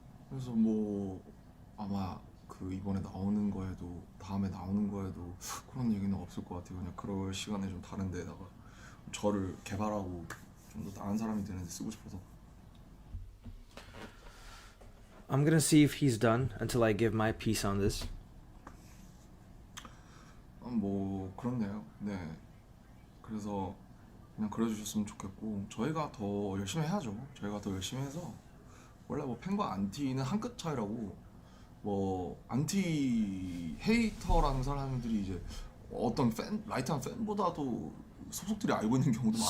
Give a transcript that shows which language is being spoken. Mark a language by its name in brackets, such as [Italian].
[Korean] 그래서 뭐 아마 그 이번에 나오는 거에도 다음에 나오는 거에도 그런 얘기는 없을 것 같아요. 그냥 그럴 시간에 좀 다른 데다가 저를 개발하고 좀 더 나은 사람이 되는 데 쓰고 싶어서. [English] I'm gonna see if he's done until I give my piece on this. [Korean] 뭐 그렇네요. 네. 그래서 그냥 그래주셨으면 좋겠고, 저희가 더 열심히 해야죠. 저희가 더 열심히 해서 원래 뭐 팬과 안티는 한 끗 차이라고, 뭐 안티 헤이터라는 사람들이 이제 어떤 라이트한 팬보다도 소속들이 알고 있는 경우도 많아요.